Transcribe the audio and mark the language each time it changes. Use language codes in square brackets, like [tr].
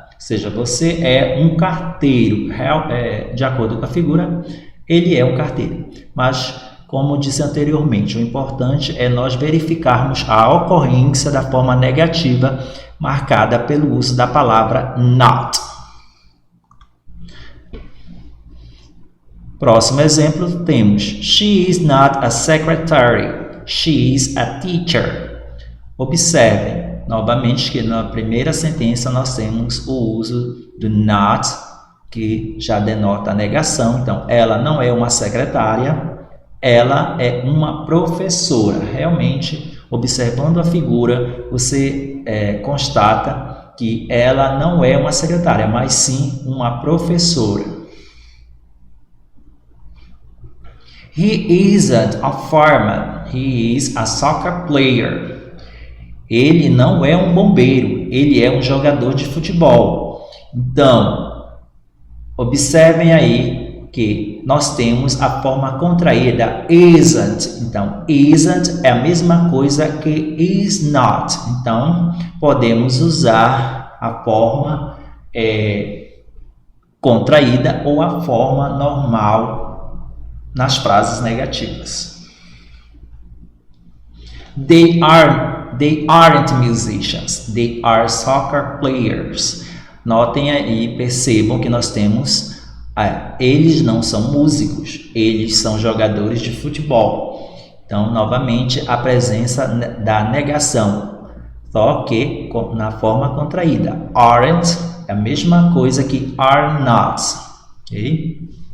[pt] Ou seja, você é um carteiro. De acordo com a figura, ele é um carteiro. Mas, como disse anteriormente, o importante é nós verificarmos a ocorrência da forma negativa marcada pelo uso da palavra not. Próximo exemplo temos [en] She is not a secretary, she is a teacher. [pt] Observem novamente que na primeira sentença nós temos o uso do not, que já denota a negação. Então, ela não é uma secretária, ela é uma professora. Realmente, observando a figura, você constata que ela não é uma secretária, mas sim uma professora. [en] He isn't a fireman, he is a soccer player. [pt] Ele não é um bombeiro, ele é um jogador de futebol. Então, observem aí que nós temos a forma contraída isn't. Então, isn't é a mesma coisa que is not. Então, podemos usar a forma contraída ou a forma normal nas frases negativas. [en] They aren't musicians, they are soccer players. [pt] Notem aí, percebam que nós temos, eles não são músicos, eles são jogadores de futebol. Então, novamente, a presença da negação, só que na forma contraída. Aren't é a mesma coisa que are not. Ok?